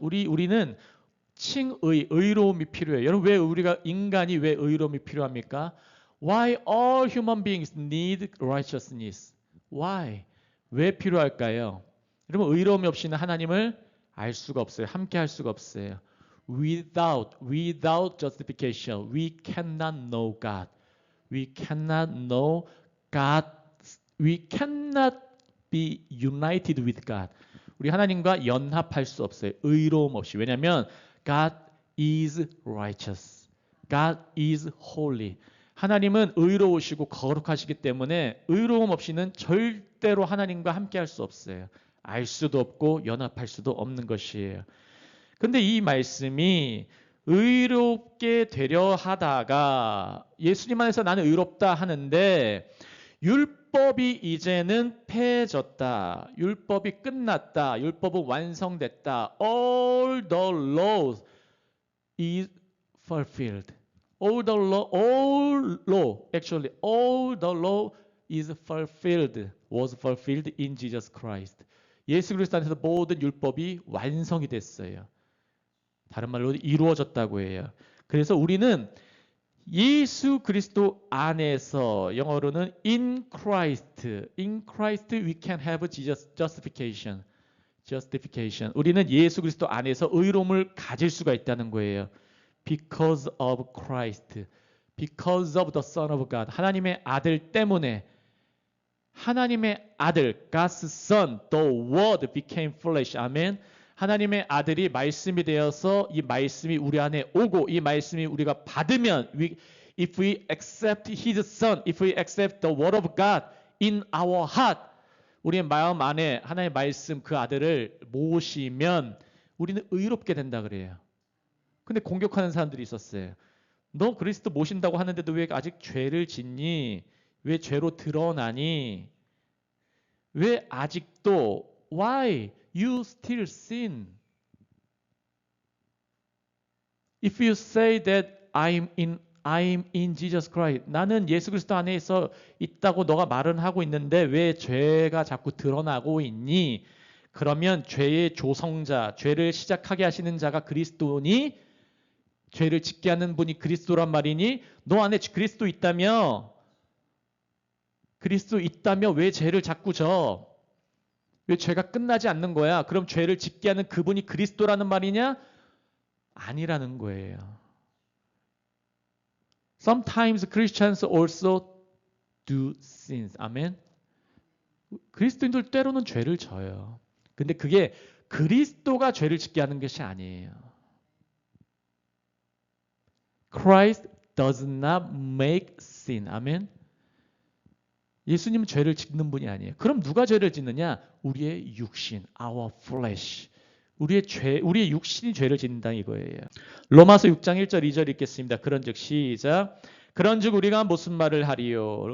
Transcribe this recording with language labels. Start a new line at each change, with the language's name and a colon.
Korean: 우리는 칭의, 의로움이 필요해요. 여러분 왜 우리가 인간이 왜 의로움이 필요합니까?
English: Why all human beings need righteousness? Why?
Korean: 왜 필요할까요? 여러분 의로움이 없이는 하나님을 알 수가 없어요. 함께 할 수가 없어요.
English: Without justification, we cannot know God. We cannot know God. We cannot be united with God.
Korean: 우리 하나님과 연합할 수 없어요. 의로움 없이. 왜냐하면
English: God is righteous. God is holy.
Korean: 하나님은 의로우시고 거룩하시기 때문에 의로움 없이는 절대로 하나님과 함께할 수 없어요. 알 수도 없고 연합할 수도 없는 것이에요. 근데 이 말씀이 의롭게 되려 하다가 예수님 안에서 나는 의롭다 하는데 율법이 이제는 패해졌다. 율법이 끝났다. 율법은 완성됐다.
English: All the law is fulfilled. All the law, actually, all the law is fulfilled, was fulfilled in Jesus Christ.
Korean: 예수 그리스도 안에서 모든 율법이 완성이 됐어요. 다른 말로 이루어졌다고 해요. 그래서 우리는 예수 그리스도 안에서 영어로는
English: in Christ we can have justification.
Korean: 우리는 예수 그리스도 안에서 의로움을 가질 수가 있다는 거예요.
English: Because of Christ, because of the Son of God.
Korean: 하나님의 아들 때문에 하나님의 아들,
English: God's Son, the Word became flesh.
Korean: 아멘. 하나님의 아들이 말씀이 되어서 이 말씀이 우리 안에 오고 이 말씀이 우리가 받으면
English: if we accept His Son, if we accept the Word of God in our heart,
Korean: 우리의 마음 안에 하나님의 말씀 그 아들을 모시면 우리는 의롭게 된다 그래요. 근데 공격하는 사람들이 있었어요. 너 그리스도 모신다고 하는데도 왜 아직 죄를 짓니? 왜 죄로 드러나니? 왜 아직도
English: Why? you still sin. If you say that I'm in Jesus Christ.
Korean: 나는 예수 그리스도 안에서 있다고 너가 말은 하고 있는데 왜 죄가 자꾸 드러나고 있니? 그러면 죄의 조성자, 죄를 시작하게 하시는 자가 그리스도니? 죄를 짓게 하는 분이 그리스도란 말이니? 너 안에 그리스도 있다며? 그리스도 있다며 왜 죄를 자꾸 져? 왜 죄가 끝나지 않는 거야? 그럼 죄를 짓게 하는 그분이 그리스도라는 말이냐? 아니라는 거예요.
English: Sometimes Christians also do sins.
Korean: 아멘. 그리스도인들 때로는 죄를 져요. 근데 그게 그리스도가 죄를 짓게 하는 것이 아니에요.
English: Christ does not make sin.
Korean: 아멘. 예수님은 죄를 짓는 분이 아니에요. 그럼 누가 죄를 짓느냐? 우리의 육신,
English: our flesh.
Korean: 우리의 육신이 죄를 짓는다 이거예요. 로마서 6장 1절 2절 읽겠습니다. 그런즉 시작. 그런즉 우리가 무슨 말을 하리요?